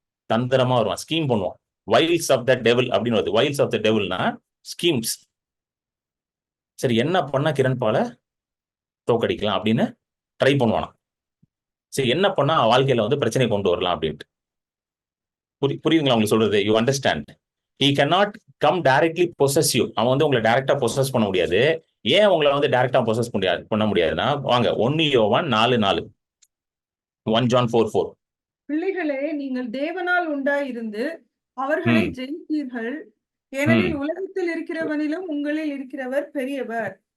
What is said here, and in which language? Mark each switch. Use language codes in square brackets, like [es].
[ta] தந்திரமா வருவான், ஸ்கீம் பண்ணுவான். [en] wiles of the devil [ta] அப்படின்னு வருது. Wiles of the டெவில்னா schemes. சரி, என்ன பண்ணா கிரண் பால தோக்கடிக்கலாம் அப்படின்னு ட்ரை பண்ணுவானா? சரி, என்ன பண்ணா வாழ்க்கையில வந்து பிரச்சனை கொண்டு வரலாம் அப்படின்ட்டு. புரியுதுங்களா உங்களுக்கு சொல்றது? [en] You understand? He cannot come directly possess you. [ta] அவன் வந்து உங்களை டைரக்டா பொசஸ் பண்ண முடியாது. ஏன் உங்களை வந்து டைரக்டா பொசஸ் பண்ண முடியாதுன்னா, வாங்க 1 யோவான் 4:4, 1 John 4:4. பிள்ளைகளே, நீங்கள் தேவனால் உண்டாயிருந்து அவர்களை ம் ஜெயித்தீர்கள். ம் ஏனெனில் உலகத்தில் இருக்கிறவனிலும் உங்களில் இருக்கிறவர் பெரியவர்.